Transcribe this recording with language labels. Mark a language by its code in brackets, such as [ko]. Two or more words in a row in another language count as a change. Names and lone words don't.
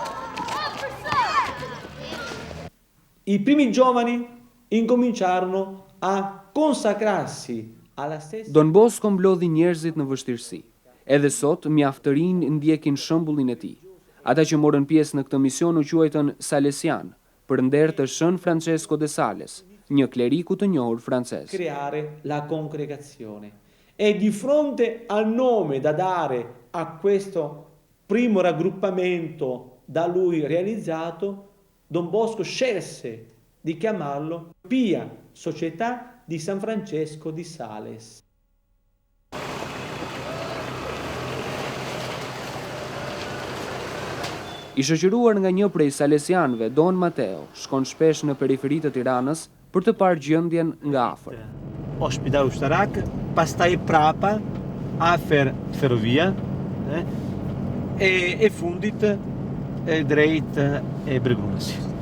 [it] I primi giovani incominciarono a consacrarsi alla stessa. [sq] Don Bosco mblodhi njerëzit në vështirësi. Edhe sot mjaft të rinj ndjekin shembullin e tij. Ata që morën pjesë në këtë mision u quajtën Salesian, për nder të Shën Francesco de Sales, një kleriku të njohur francez. [it] Creare la congregazione. E di fronte al nome da dare a questo primo raggruppamento da lui realizzato, Don Bosco scelse di chiamarlo Pia Società di San Francesco di Sales. [sq] I shoqëruar nga një prej salesianëve, Don Mateo, shkon shpesh në periferitë të Tiranës për të parë gjendjen nga afër. Ospita Ushtarak, pastaj prapa, afer ferrovia, e fundit drejt e Bregumasi.